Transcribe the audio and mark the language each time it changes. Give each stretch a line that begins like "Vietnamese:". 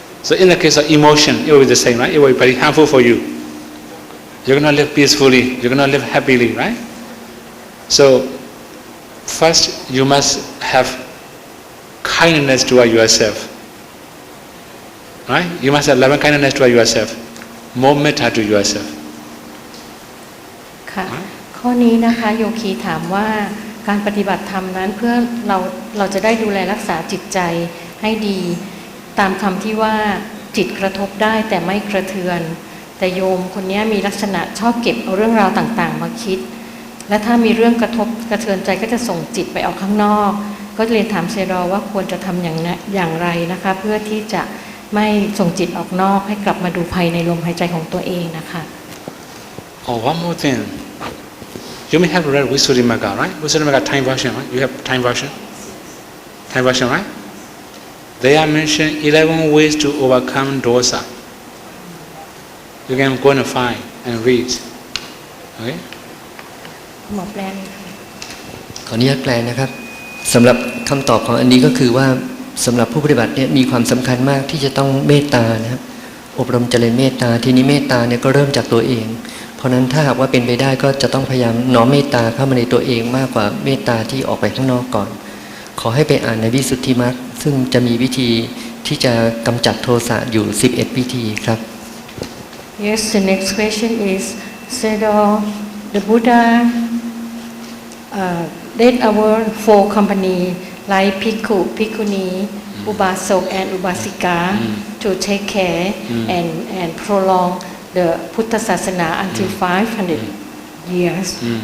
English: So in the case of emotion, it will be the same, right? It will be very harmful for you. You're going to live peacefully, you're going to live happily, right? So first you must have kindness toward yourself. Right? You must have loving kindness toward yourself. More metta to yourself.
Thai: ค่ะข้อนี้นะคะโยคีถามว่าการปฏิบัติธรรมนั้นเพื่อเราจะได้ดูแลรักษาจิตใจให้ดีตามคำที่ว่าจิตกระทบได้แต่ไม่กระเทือนแต่โยมคนนี้มีลักษณะชอบเก็บเอาเรื่องราวต่างๆมาคิดและถ้ามีเรื่องกระทบกระเทือนใจก็จะส่งจิตไปออกข้างนอกก็เรียนถามเซรอว่าควรจะทำอย่างไรนะคะเพื่อที่จะไม่ส่งจิตออกนอกให้กลับมาดูภายในลมหายใจของตัวเองนะคะ
English: Oh, one more thing. You may have read Visuddhimagga, right? Visuddhimagga Thai version, right? You have Thai version? Thai version, right? They are mentioned 11 ways to overcome dosa. You can go and find and read. Okay?
Thai: หมอแปลนี่ค่ะ ขออนุญาตแปลนะครับสำหรับคำตอบของอันนี้ก็คือว่าสำหรับผู้ปฏิบัติเนี่ยมีความสำคัญมากที่จะต้องเมตตานะครับอบรมเจริญเมตตาทีนี้เมตตาเนี่ยก็เริ่มจากตัวเองเพราะนั้นถ้าหากว่าเป็นไปได้ก็จะต้องพยายามน้อมเมตตาเข้ามาในตัวเองมากกว่าเมตตาที่ออกไปข้างนอกก่อนขอให้ไปอ่านในวิสุทธิมรรคซึ่งจะมีวิธีที่จะกำจัดโทสะอยู่11วิธีครับ
English: Yes, the next question is Sayadaw, the Buddha led our four company like Bhikkhu, Bhikkhuni, Ubasok and Ubasika to take care and prolong the Buddha Sasana until 500 years.